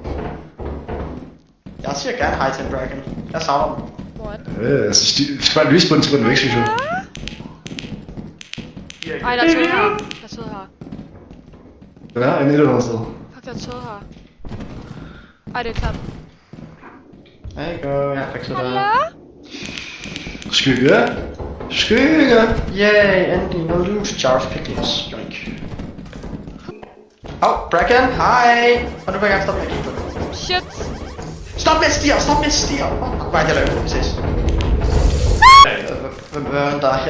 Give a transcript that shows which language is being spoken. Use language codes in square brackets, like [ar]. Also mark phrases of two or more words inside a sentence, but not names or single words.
[da] Jeg siger gerne hej til en dragon. Jeg savner dem. Hvor er den? Altså, skal bare lyse på den, så går den væk, synes jeg. Ej, der er tød her. Der er tød her. Den er en et eller andet sted. Fuck, der er tød her. Ej, det er klart. [en] There you go. [da] Jeg fik sådan Hallo? Skygge. Skygge. Yay, endelig noget loose Jarvis Pickles. Joink. Bracken, hej! Og nu vil jeg gerne stoppe med at kigge på det. Shit. Stop med at stirre, stop med at stirre! Hvad er det, jeg laver? Vi ses. Hvem er der her?